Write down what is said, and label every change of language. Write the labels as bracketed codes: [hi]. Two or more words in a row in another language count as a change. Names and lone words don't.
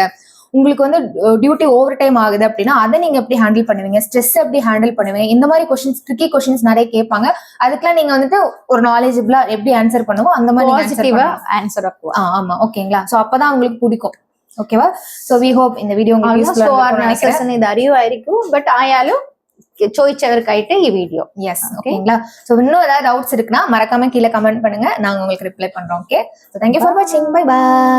[ta] உங்களுக்கு [en] duty over time [ta] ஆகுது அப்படின்னா அதை நீங்க எப்படி ஹேண்டில் பண்ணுவீங்க, ஸ்ட்ரெஸ் எப்படி ஹேண்டில் பண்ணுவீங்க, இந்த மாதிரி கொஸ்டின்ஸ், [en] tricky questions [ta] நிறைய கேட்பாங்க. அதுக்கெல்லாம் நீங்க ஒரு நாலேஜபிளா எப்படி ஆன்சர் பண்ணுவோம் அந்த மாதிரி பாசிட்டிவா ஆன்சர் ஆக்குவோம். ஆமா. ஓகேங்களா? சோ அப்பதான் உங்களுக்கு பிடிக்கும். ஓகேவா? [en] so we hope [ta] இந்த വീഡിയോ உங்களுக்கு യൂസ്ഫുൾ [ml] ആയിരിക്കും. ഇത് അറിയുമായിരിക്കും. ബട്ട് ആയാലും ചോദിച്ചവർക്കായിട്ട് ഈ വീഡിയോ. [ta] எஸ். ஓகேங்களா? சோ இன்னும் ஏதாவது டவுட்ஸ் இருக்குன்னா மறக்காம கீழே கமெண்ட் பண்ணுங்க, நாங்க உங்களுக்கு ரிப்ளை பண்றோம். [en] Okay? So thank you for watching. Bye bye.